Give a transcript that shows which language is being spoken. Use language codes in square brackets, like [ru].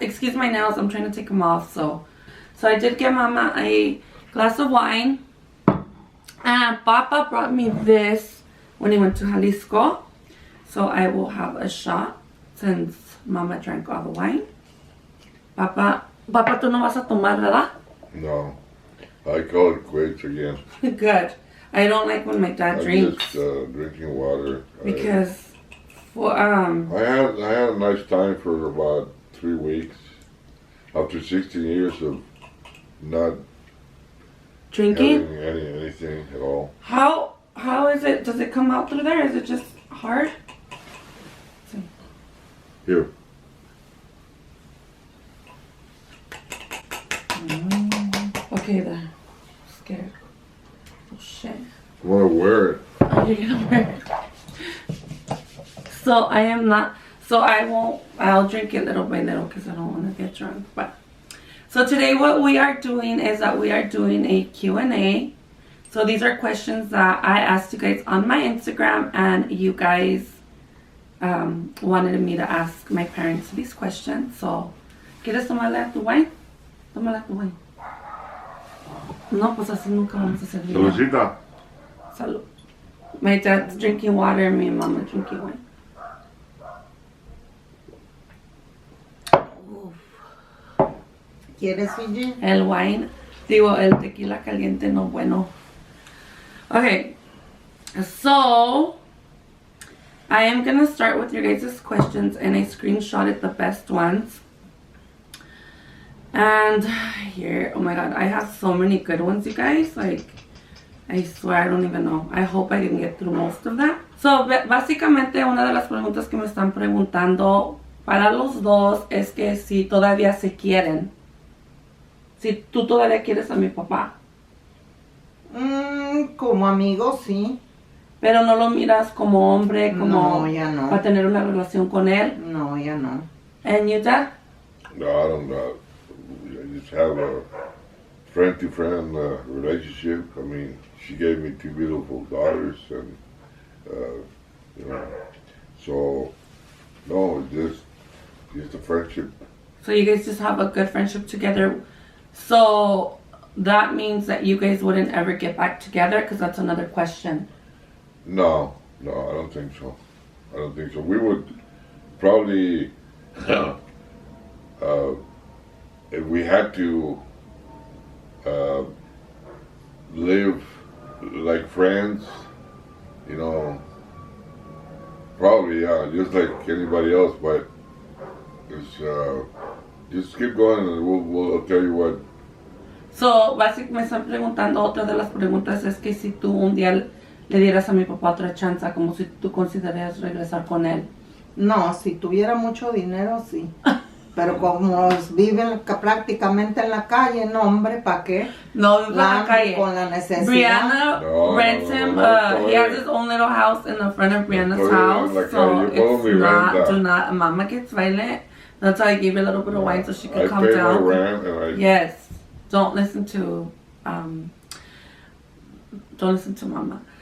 [en] Excuse my nails, I'm trying to take them off. So I did give Mama a glass of wine. And Papa brought me this when he went to Jalisco. So I will have a shot since Mama drank all the wine. [es] Papa, tú no vas a tomar, ¿verdad? [en] No. I call it quits again. Good. I don't like when my dad I'm drinks. just drinking water. Because for I had a nice time for about 3 weeks. After 16 years of not drinking, having anything at all. how is it? Does it come out through there? Is it just hard? Here. Okay, then. Scared. Oh shit. I want to wear it. Oh, you're gonna wear it. So I am not. So I won't. I'll drink it little by little because I don't want to get drunk. But so today, what we are doing is that we are doing a Q&A. So these are questions that I asked you guys on my Instagram, and you guys wanted me to ask my parents these questions. [es] So, ¿quieres tomarle tu wine? Tómala tu wine. No, pues así nunca vamos a servir. Saludcita. Salud. [en] My dad's drinking water and me and Mama drinking wine. [es] ¿Quieres, Fiji? El wine, digo, el tequila caliente no bueno. [en] Okay, so I am gonna start with your guys' questions, and I screenshotted the best ones. And here, oh my god, I have so many good ones, you guys. Like, I swear I don't even know. I hope I can get through most of them. [es] So, básicamente una de las preguntas que me están preguntando para los dos es que si todavía se quieren. Si tú todavía quieres a mi papá. Como amigo, sí. Pero no lo miras como hombre, como No, ya no. para tener una relación con él. No, ya no. [en] And you, Dad? No, I don't know. I just have a friend-to-friend relationship. I mean, she gave me 2 beautiful daughters, and you know, so no, just a friendship. So you guys just have a good friendship together. So that means that you guys wouldn't ever get back together, because that's another question. No, I don't think so. I don't think so. We would probably, if we had to live like friends, you know, probably, yeah, just like anybody else, but just keep going and I'll tell you what. [es] So, básicamente me están preguntando, otra de las preguntas es que si tú un día le dieras a mi papá otra chance, como si tú considerarías regresar con él. No, si tuviera mucho dinero, sí. Pero como viven prácticamente en la calle, no, hombre, ¿para qué? No, vive en la calle. Con la necesidad. [en] Brianna rents him, he has his own little house in the front of Brianna's house. So it's not, Mama gets violent. That's why I gave her a little bit of wine so she could calm down. I pay my rent and Yes. Don't listen to Mama.